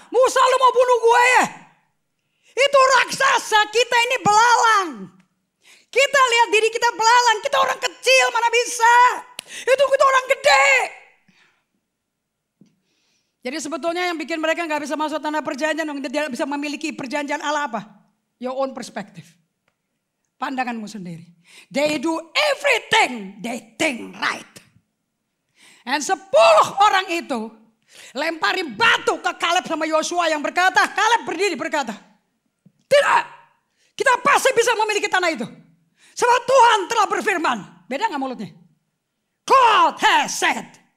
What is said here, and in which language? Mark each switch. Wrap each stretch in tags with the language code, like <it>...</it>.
<id>Musa lu mau bunuh gue ya? Itu raksasa, kita ini belalang. Kita lihat diri kita belalang, kita orang kecil mana bisa. Itu kita orang gede. Jadi sebetulnya yang bikin mereka gak bisa masuk tanah perjanjian, tidak bisa memiliki perjanjian Allah apa?</id> <en>Your own perspective.</en> <id>Pandanganmu sendiri.</id> <en>They do everything they think right.</en> <id>Dan 10 orang itu lempari batu ke Kaleb sama Yosua yang berkata, Kaleb berdiri berkata, tidak, kita pasti bisa memiliki tanah itu. Sebab Tuhan telah berfirman. Beda gak mulutnya?</id> <en>God has said.</en>